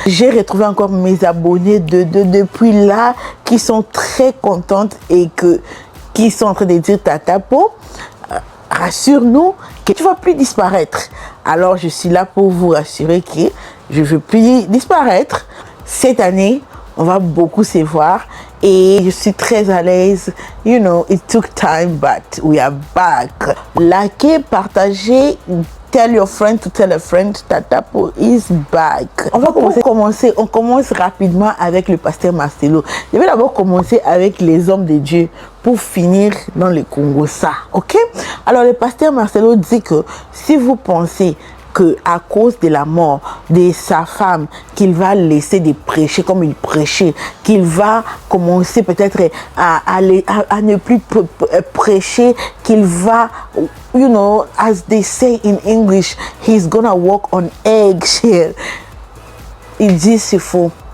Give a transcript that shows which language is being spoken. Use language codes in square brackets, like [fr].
[fr] J'ai retrouvé encore mes abonnés depuis là qui sont très contentes et qui sont en train de dire tata Po, rassure-nous que tu ne vas plus disparaître. Alors je suis là pour vous rassurer que je ne veux plus disparaître. Cette année, on va beaucoup se voir et je suis très à l'aise. [en] You know, it took time, but we are back. [fr] Likez, partagez, [en] tell your friend to tell a friend, Tata Po is back. [fr] On commence rapidement avec le pasteur Marcelo. Je vais d'abord commencer avec les hommes de Dieu pour finir dans le Congo, ça, ok? Alors le pasteur Marcelo dit que si vous pensez que à cause de la mort de sa femme, qu'il va laisser de prêcher comme il prêchait, qu'il va commencer peut-être à ne plus prêcher, qu'il va, [en] you know, as they say in English, he's gonna walk on eggshells. [fr] Il dit c'est faux.